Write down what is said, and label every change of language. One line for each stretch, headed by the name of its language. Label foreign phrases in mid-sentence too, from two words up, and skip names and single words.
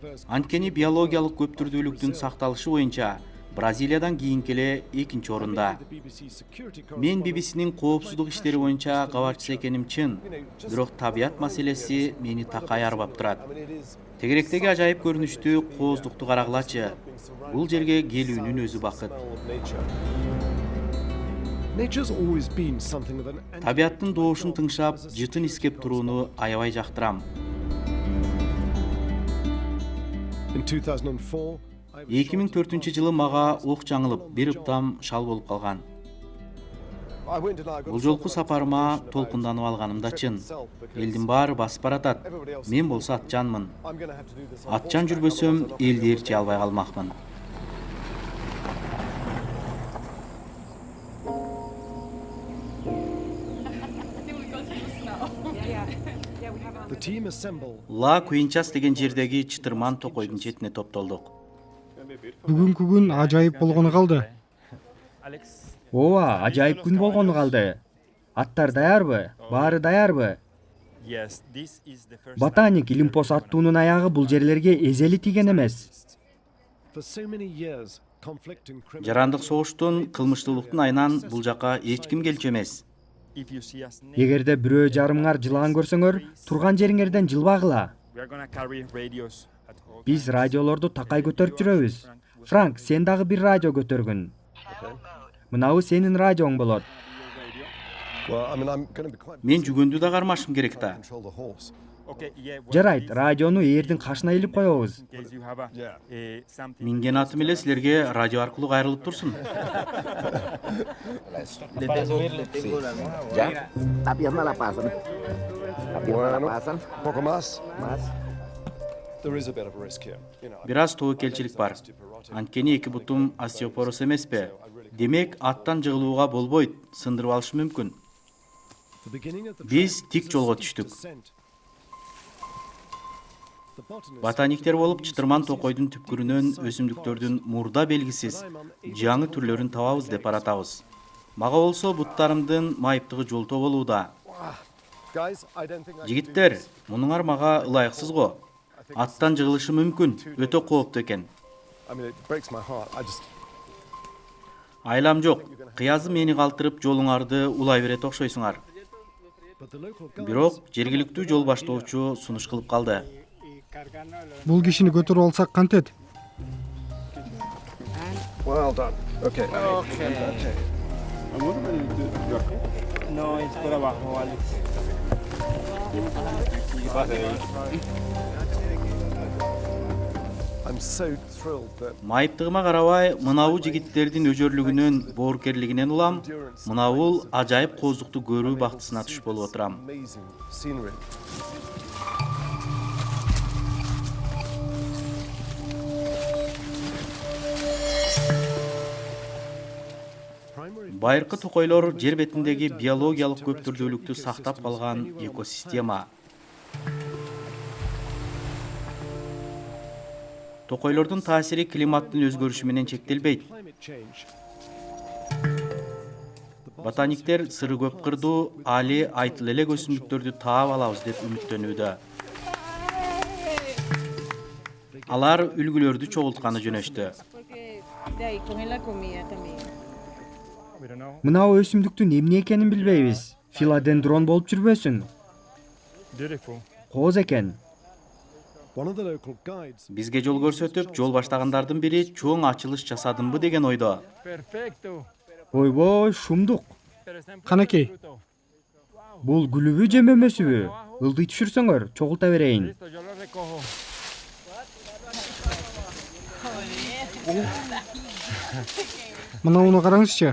Kyrgyz: Анткени биологиялык көптүрдүүлүктүн сакталышы боюнча Бразилиядан кийинки эле экинчи орунда. Мен BBC'нин коопсуздук иштери боюнча кабарчысы экеним чын, бирок табият маселеси мени такай арбап турат. Тегеректеги ажайып көрүнүштүү кооздукту карагылачы. Бул жерге келүүнүн өзү бакыт.
English: Nature's always been something of an
Kyrgyz: Табияттын доошун тыңшап, жытын искеп турууну аябай жактырам.
English: In 2004,
Kyrgyz: 2004 жылы мага ок жаңылып, бир ыптам шал болуп калган. Бул жолку сапарыма толкунданып алганым да чын. Элдин баары басып баратат. Мен болсо атчанмын. Атчан жүрбөсөм, элди ээрчи албай калмакмын.
English: the team assemble.
Kyrgyz: Ла Куинчас деген жердеги чытырман токойдун четине топтолдук. Бүгүнкү күн ажайып болгону калды. Ооба, ажайып күн болгону калды. Аттар даярбы? Баары даярбы? Ботаник Илимпос аттуунун аягы бул жерлерге эзели тиген эмес.
English: For so many years, conflict and criminal
Kyrgyz: Жарандык согуштун, кылмыштуулуктун айынан бул жака эч ким келчү эмес. Эгерде бирөө жарымыңар жылаан көрсөңөр, турган жериңерден жылбагыла. Биз радиолорду такай көтөрүп жүрөбүз. Франк, сен дагы бир радио көтөргүн. Мынабы сенин радиоң болот.
English: Well, I mean, I'm going to be quite
Kyrgyz: Мен жүгөндү да кармашым керек да.
English: control the horse.
Kyrgyz: Жарайт, радиону ээрдин кашына илип коебуз. Минген атым эле силерге радио аркылуу кайрылып турсун.
Spanish: Bueno, poco más.
English: There is a bit of a risk here. You know,
Kyrgyz: Бир аз тобокелчилик бар. Анткени эки бутум остеопороз эмеспи? Демек, аттан жыгылууга болбойт, сындырып алышы мүмкүн.
English: the beginning of the
Kyrgyz: Биз тик жолго түштүк.
English: descent. The botanist
Kyrgyz: Ботаниктер болуп чытырман токойдун түпкүрүнөн өсүмдүктөрдүн мурда белгисиз жаңы түрлөрүн табабыз деп баратабыз. Мага болсо буттарымдын майыптыгы жолтоо болууда.
English: guys, I don't think I
Kyrgyz: Жигиттер, мунуңар мага ылайыксыз го. Аттан жыгылышы мүмкүн, өтө кооптуу экен.
English: I mean, it breaks my heart. I just
Kyrgyz: Айлам жок, кыязы мени калтырып жолуңарды улай берет окшойсуңар.
English: but the local guy
Kyrgyz: Бирок жергиликтүү жол баштоочу сунуш кылып калды. Бул кишини көтөрүп алсак кантет?
English: well done. Okay. I'm so thrilled that
Kyrgyz: Майыптыгыма карабай, мынабу жигиттердин өжөрлүгүнөн, боорукерлигинен улам, мынабул ажайып кооздукту көрүү бактысына туш болуп отурам.
English: amazing scenery. Primary
Kyrgyz: Байыркы токойлор жер бетиндеги биологиялык көп түрдүүлүктү сактап калган экосистема. Токойлордун таасири климаттын өзгөрүшү менен чектелбейт.
English: climate change.
Kyrgyz: Ботаниктер сыры көп кырдуу, али айтыл элек өсүмдүктөрдү таап алабыз деп үмүттөнүүдө. Алар үлгүлөрдү чогултканы жөнөштү. Мынабы өсүмдүктүн эмне экенин билбейбиз. Филодендрон болуп жүрбөсүн. Кооз экен.
English: One of the local guides
Kyrgyz: Бизге жол көрсөтүп, жол баштагандардын бири чоң ачылыш жасадымбы деген ойдо. Ойбой, шумдук. Канакей, Бул гүлүбү же мөмөсүбү? Ылдый түшүрсөңөр, чогулта берейин. мынауну караңызчы.